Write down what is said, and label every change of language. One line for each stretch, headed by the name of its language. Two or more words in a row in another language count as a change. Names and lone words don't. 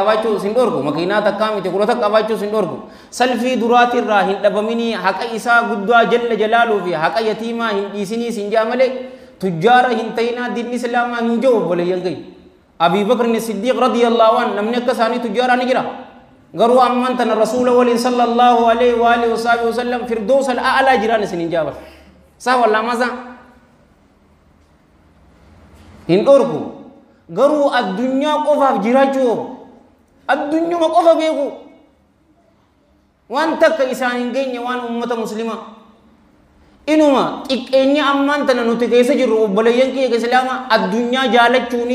Oromo: qabaachuu sin dhoorku makiinaa takkaa miti kudha takka qabaachuu sin dhoorku salfii duraati irraa hin dhabaminii haqa isaa guddaa jalla jalaaluu fi haqa yatiimaa hin dhiisinii sin jaa malee tujjaara hin ta'inaa diinni islaamaa hin jiru obboleeyyan kiyya abii bakrin siddiiq
Arabic: رضي الله عن
Oromo: namni akka isaanii tujjaara ni jira garuu amman tana rasuula waliin
Arabic: صلى الله عليه وعلى آله وسلم
Oromo: firdoosa al'aalaa jiraan isin hin jaabar saa wallaa masaa hin dhoorku garuu addunyaa qofaaf jiraachuu addunyuma qofa beeku waan takka isaan hin geenye waan ummata muslimaa inuma xiqqeenya ammaan tana nuti keessa jirru obboleeyyan kiyya islaamaa addunyaa jaalachuuni